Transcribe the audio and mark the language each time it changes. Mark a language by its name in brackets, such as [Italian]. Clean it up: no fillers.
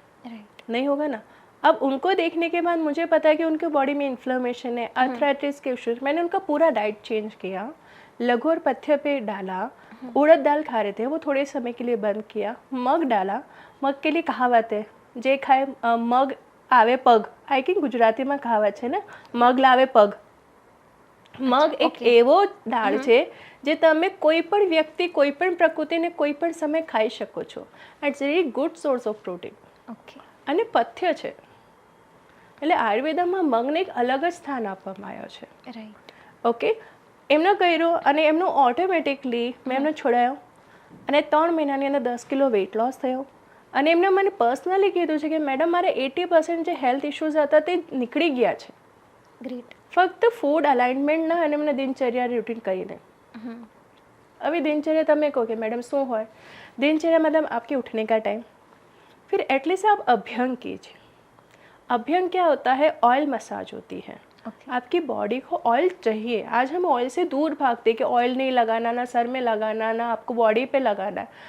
[English] right, [Hindi] नहीं होगा ना। अब उनको देखने के बाद मुझे पता है कि उनके बॉडी में इन्फ्लेमेशन है, अर्थराइटिस के इश्यूज। मैंने उनका पूरा डाइट चेंज किया, लघु और पथ्य पे डाला, उड़द दाल खा रहे थे वो थोड़े समय के लिए बंद किया, मग डाला। मग के लिए कहावत है, [Gujarati] જે ખાય મગ આવે પગ, આઈ થિંક ગુજરાતીમાં કહાવત છે ને, મગ લાવે પગ. મગ એક [English] okay. [Gujarati] એવો દાળ છે જે તમે કોઈ પણ વ્યક્તિ, કોઈ પણ પ્રકૃતિને કોઈ પણ સમય ખાઈ શકો છો. [English] It's very good source of protein okay. [Gujarati] અને પથ્ય છે. એટલે આયુર્વેદમાં મગને એક અલગ જ સ્થાન આપવામાં આવ્યો છે. [English] Right. [Gujarati] ઓકે, એમનો કર્યો અને એમનો ઓટોમેટિકલી મેં એમને છોડાયો અને 3 મહિનાની અંદર 10 કિલો વેઇટ લોસ થયો. અને એમને મને પર્સનલી કીધું છે કે મેડમ મારે 80% જે હેલ્થ ઇશ્યુઝ હતા તે નીકળી ગયા છે, [English] Great. [Gujarati] ફક્ત ફૂડ અલાઇનમેન્ટના અને એમને દિનચર્યા રૂટીન કરીને. [Hindi] अभी दिनचर्या तमें कहो कि मैडम शू हो, दिनचर्या मतलब आपके उठने का टाइम, फिर एटलीस्ट आप अभ्यंग कीजिए. अभ्यंग क्या होता है? ऑयल मसाज होती है. [English] Okay. [Hindi] आपकी बॉडी को ऑयल चाहिए. आज हम ऑयल से दूर भागते कि ऑयल नहीं लगाना, ना सर में लगाना, ना आपको बॉडी पे लगाना है.